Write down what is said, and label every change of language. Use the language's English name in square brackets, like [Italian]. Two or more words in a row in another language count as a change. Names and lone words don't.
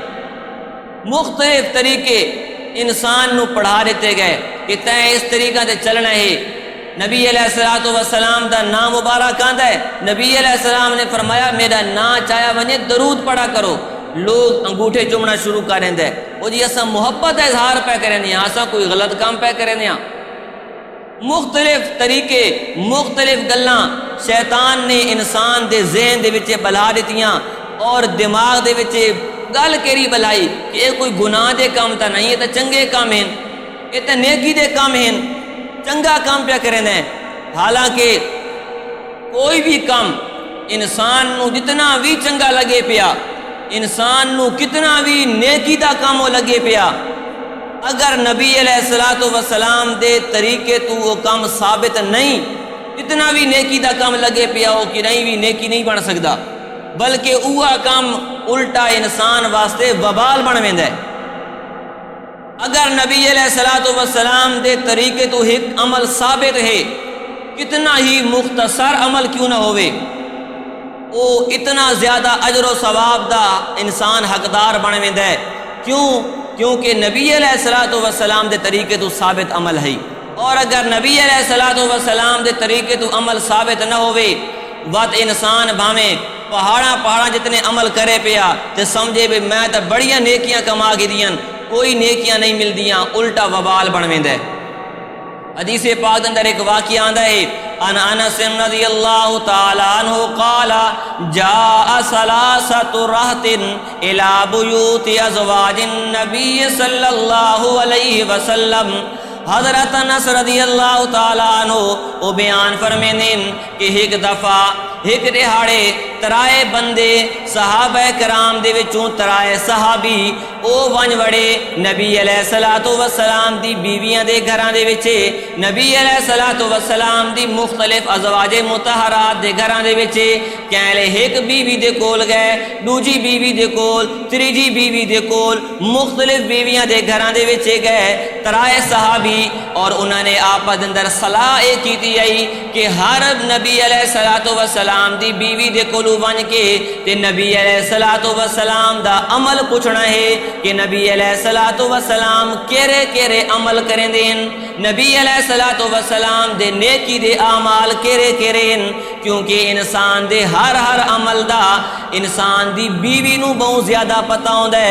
[Punjabi] مختلف طریقے انسان نو پڑھا دیتے گئے کہ تیں اس طریقہ سے چلنا ہے. نبی علیہ الصلوۃ والسلام دا نام مبارک آندا ہے، نبی علیہ السلام نے فرمایا میرا نا چایا ونے درود پڑھا کرو، لوگ انگوٹھے چمنا شروع کر دینگے، وہ جی اسا محبت کا اظہار پے کریں، اسا کوئی غلط کام پے کریں. مختلف طریقے، مختلف گلاں شیطان نے انسان دے ذہن دے وچ بلا دتیاں، اور دماغ دے وچ گل کیری بلائی کہ یہ کوئی گناہ دے کام تو نہیں، یہ تو چنگے کام ہیں، یہ تو نیکی دے کام ہیں، چنگا کام پے کریں. حالانکہ کوئی بھی کام انسان نو جتنا بھی چنگا لگے پیا، انسان نو کتنا بھی نیکی دا کام ہو لگے پیا، اگر نبی علیہ الصلوۃ والسلام دے طریقے تو وہ کام ثابت نہیں، اتنا بھی نیکی دا کام لگے پیا ہو کہ نہیں بھی نیکی نہیں بن سکتا، بلکہ وہ کام الٹا انسان واسطے وبال بن ویندا ہے. اگر نبی علیہ الصلوۃ والسلام دے طریقے تو ایک عمل ثابت ہے کتنا ہی مختصر عمل کیوں نہ ہوئے، وہ اتنا زیادہ اجر و ثواب دا انسان حقدار بن ویندا ہے۔ کیوں؟ کیونکہ نبی علیہ الصلوۃ والسلام دے طریقے تو ثابت عمل ہے، اور اگر نبی علیہ الصلوۃ والسلام دے طریقے تو عمل ثابت نہ ہوئے وقت انسان بھاویں پہاڑاں جتنے عمل کرے پیا تے سمجھے بھی میں تو بڑیاں نیکیاں کما کے دیاں، کوئی نیکیاں نہیں ملدیاں، الٹا وبال بن ویندا ہے۔ حدیث پاک اندر ایک واقعہ آندا ہے، [Arabic] ان انس رضی اللہ تعالی عنہ قال جاء ثلاثۃ رہط الى بیوت ازواج النبی صلی اللہ علیہ وسلم۔ [Punjabi] حضرت انس رضی اللہ تعالی عنہ وہ بیان فرمیندے کہ ایک دفعہ ایک دہاڑے ترائے بندے صحابہ کرام دے وچوں ترائے صحابی او ون وڑے نبی علیہ الصلوۃ والسلام دی بیویاں دے گھراں دے وچ، نبی علیہ الصلوۃ والسلام دی مختلف ازواج مطہرات دے گھراں دے وچ، کہلے ایک بیوی دے کول گئے، دوجی بیوی دے کول، تیجی بیوی دے کول، مختلف بیویاں دے گھراں دے وچ گئے ترائے صحابی، اور انہوں نے آپس اندر صلاح کیتی آئی کہ ہر نبی علیہ الصلوۃ والسلام دی بیوی دے کولو ون کے تے نبی علیہ الصلوۃ والسلام دا عمل پوچھنا ہے کہ نبی علیہ الصلوۃ والسلام کیرے کیرے عمل کریں دین، نبی علیہ الصلوۃ والسلام دے نیکی دے اعمال کیرے کیرے، کیونکہ انسان دے ہر عمل دا انسان دی بیوی نو بہت زیادہ پتہ ہوندا ہے۔